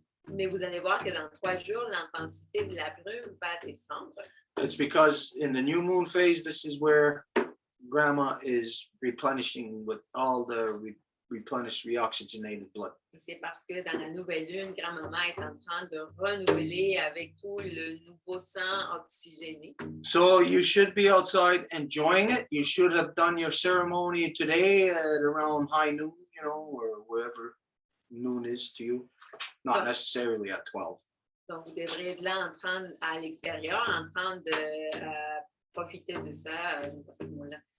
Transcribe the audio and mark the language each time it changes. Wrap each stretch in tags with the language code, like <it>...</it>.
<fr>Mais vous allez voir que dans 3 jours, l'intensité de la brume va descendre.</fr> <en>It's because in the new moon phase, this is where grandma is replenishing with all the replenished reoxygenated blood.</en> <fr>Et c'est parce que dans la nouvelle lune, grand-maman est en train de renouveler avec tout le nouveau sang oxygéné.</fr> <en>So you should be outside enjoying it. You should have done your ceremony today at around high noon, or wherever noon is to you, not necessarily at 12.</en> <fr>Donc, vous devrez être là à l'extérieur, en train de profiter de ça, pas ce mot-là.</fr>